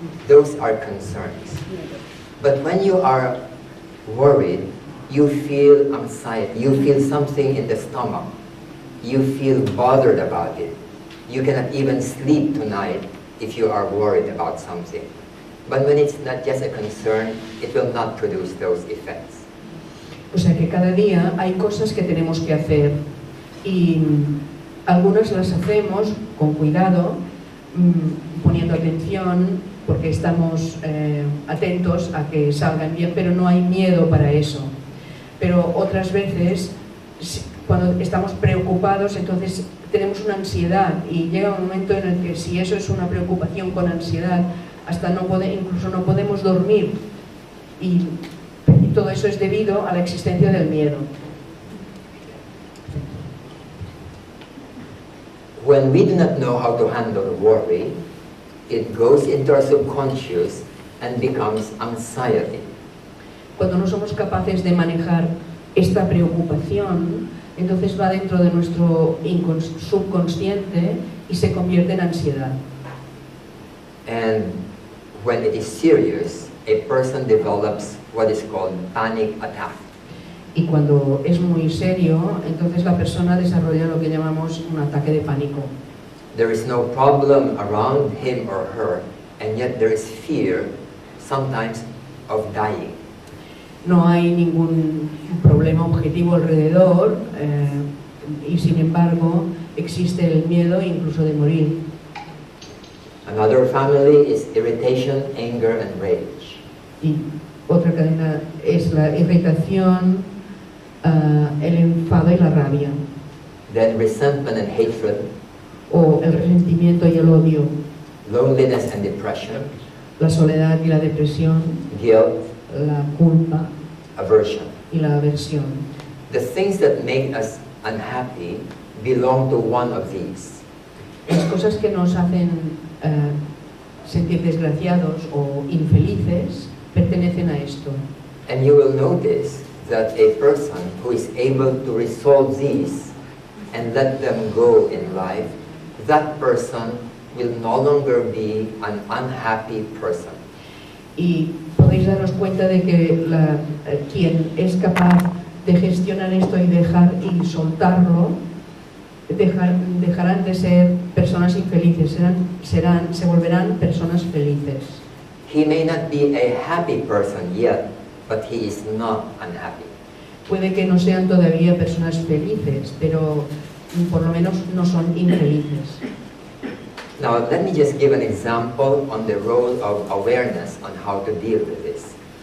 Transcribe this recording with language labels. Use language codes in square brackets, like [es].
[en] Those are concerns. But when you are worried, you feel anxiety, you feel something in the stomach, you feel bothered about it. You cannot even sleep tonight if you are worried about something. But when it's not just a concern, it will not produce those effects. [es] O sea que cada día hay cosas que tenemos que hacer y algunas las hacemos con cuidado, poniendo atención, porque estamos atentos a que salgan bien, pero no hay miedo para eso. Pero otras veces, cuando estamos preocupados, entonces tenemos una ansiedad y llega un momento en el que si eso es una preocupación con ansiedad, hasta incluso no podemos dormir y todo eso es debido a la existencia del miedo. [en] When we do not know how to handle worry, it goes into our subconscious and becomes anxiety. [es] Cuando no somos capaces de manejar esta preocupación, entonces va dentro de nuestro subconsciente y se convierte en ansiedad. [en] And when it is serious, a person develops what is called panic attack. [es] Y cuando es muy serio, entonces la persona desarrolla lo que llamamos un ataque de pánico. [en] There is no problem around him or her, and yet there is fear, sometimes, of dying. [es] No hay ningún problema objetivo alrededor y sin embargo existe el miedo incluso de morir. [en] Another family is irritation, anger, and rage. [es] Y otra cadena es la irritación, el enfado y la rabia. [en] Then resentment and hatred, [es] O el resentimiento y el odio, [en] loneliness and depression, [es] la soledad y la depresión, [en] guilt, [es] la culpa [en] aversion. [es] y la aversión. [en] The things that make us unhappy belong to one of these. [es] Las cosas que nos hacen sentir desgraciados o infelices pertenecen a esto. [en] And you will notice that a person who is able to resolve these and let them go in life, that person will no longer be an unhappy person. [es] Y podéis daros cuenta de que quien es capaz de gestionar esto y dejar y soltarlo, dejarán de ser personas infelices, se volverán personas felices. [en] He may not be a happy person yet, but he is not unhappy. [es] Puede que no sean todavía personas felices, pero por lo menos no son infelices. [en] Now, let me just give an example on the role of awareness on how to deal with this.